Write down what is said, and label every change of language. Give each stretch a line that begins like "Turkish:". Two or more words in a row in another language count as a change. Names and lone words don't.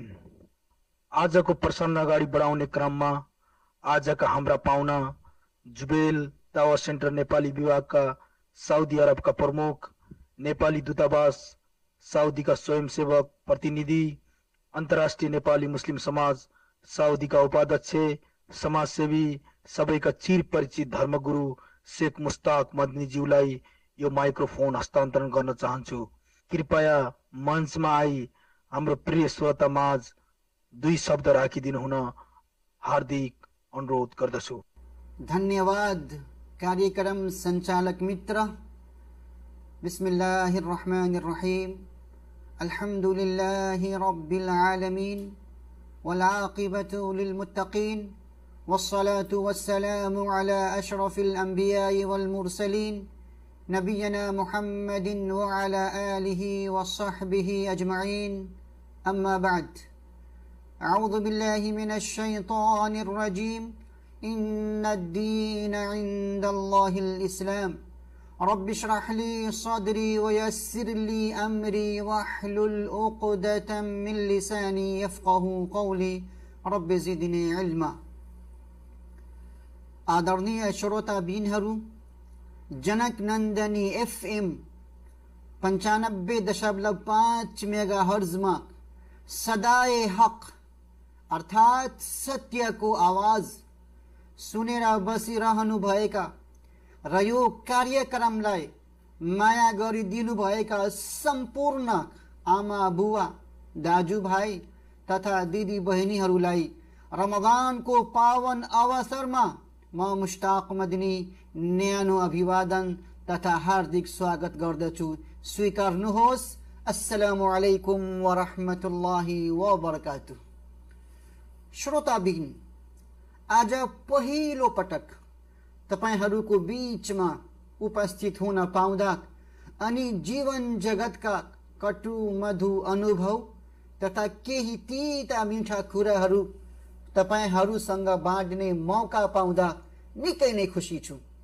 Nepali: आजको प्रसन्न अगाडि बढाउने क्रममा आजका हाम्रा पाहुना जुबेल दावा सेन्टर नेपाली विभागका साउदी अरबका प्रमुख, नेपाली दूतावास साउदीका स्वयंसेवक प्रतिनिधि, अन्तर्राष्ट्रिय नेपाली मुस्लिम समाज साउदीका उपाध्यक्ष, समाजसेवी, सबैका चिर परिचित धर्मगुरु शेख मुस्ताक मदनीज्यूलाई यो माइक्रोफोन हस्तान्तरण गर्न चाहन्छु। कृपया मञ्चमा आई हाम्रो प्रिय श्रोता माझ 2 शब्द राखिदिनु हुन हार्दिक अनुरोध गर्दछु। धन्यवाद कार्यक्रम संचालक मित्र।
Arabic: بسم الله الرحمن الرحيم. الحمد لله رب العالمين والعاقبة للمتقين والصلاة والسلام على أشرف الأنبياء والمرسلين نبينا محمد وعلى آله وصحبه أجمعين. أما بعد. أعوذ بالله من الشيطان الرجيم. إن الدين عند الله الإسلام. رب اشرح لي صدري ويسر لي أمري واحلل عقدة من لساني يفقهوا قولي. رب زدني علما.
Nepali: आदरणीय श्रोताबिनहरू, जनक नन्दनी FM 95.5 मेगाहर्जमा
Urdu: صدائے حق
Nepali: अर्थात सत्यको आवाज सुनेर बसिरहनु भएका र यो कार्यक्रमलाई माया गरिदिनु भएका सम्पूर्ण आमा बुवा दाजुभाइ तथा दिदी बहिनीहरूलाई रमजानको पावन अवसरमा म मुस्ताक मदनी न्यानो अभिवादन तथा हार्दिक स्वागत गर्दछु। स्वीकार्नुहोस्।
Arabic: السلام عليكم ورحمة الله وبركاته.
Nepali: श्रोताबिन, आज पहिलो पटक तपाईहरूको बीचमा उपस्थित हुन पाउँदा अनि जीवन जगतका कटु मधु अनुभव तथा केही तीता मीठा कुराहरू तपाईहरूसँग बाँड्ने मौका पाउँदा निकै नै खुसी छु।